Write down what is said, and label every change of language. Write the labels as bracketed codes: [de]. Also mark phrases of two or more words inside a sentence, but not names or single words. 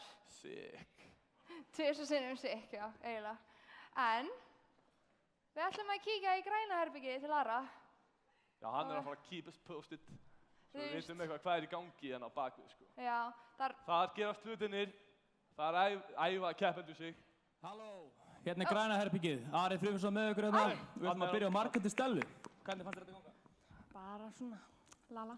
[is] Sick. 2 sinnum sikk, já, eiginlega. En við ætlum að kíkja í græna herbyggið til Ara. Já, hann er að fara að [en] keep us posted. [is] Svo við Þú veitum eitthvað hvað er í gangi hérna á bakvið, sko. Já, þar, Þar gerast hlutinir, þar æfa keppendur sig. Halló, hérna er græna herbyggið. Ari Friðjónsson með ykkur hérna. Við ætlum að byrja á Margréti Stellu. Hvernig fannst þér þetta ganga? Bara svona, lala.